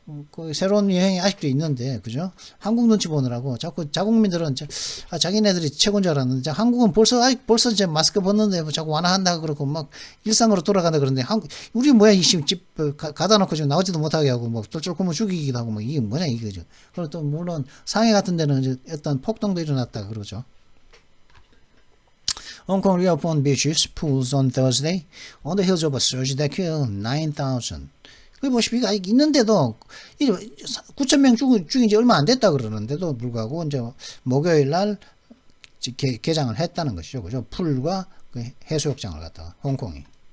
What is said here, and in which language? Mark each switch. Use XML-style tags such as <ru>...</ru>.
<ko>그 새로운 유행이 아직도 있는데, 그죠? 한국 눈치 보느라고 자꾸 자국민들은 자기네들이 최고인 줄 알았는데, 한국은 벌써 이제 마스크 벗는데 뭐 자꾸 완화한다 그러고 막 일상으로 돌아간다 그러는데, 우리 뭐야, 이 집 가다 놓고 지금 나오지도 못하게 하고 뭐 쫄쫄구면 죽이기도 하고 뭐 이게 뭐냐 이거죠. 그리고 또 물론 상해 같은 데는 이제 어떤 폭동도 일어났다 그러죠.</ko> <en>Hong Kong reopened beaches, pools on Thursday on the heels of a surge that killed 9,000.</en> <ko>그 보시니까 있는데도 9,000명 죽인 지 얼마 안 됐다 그러는데도 불구하고 이제 목요일 날 개장을 했다는 것이죠. 그죠? 풀과 그 해수욕장을 갖다가 홍콩이.</ko>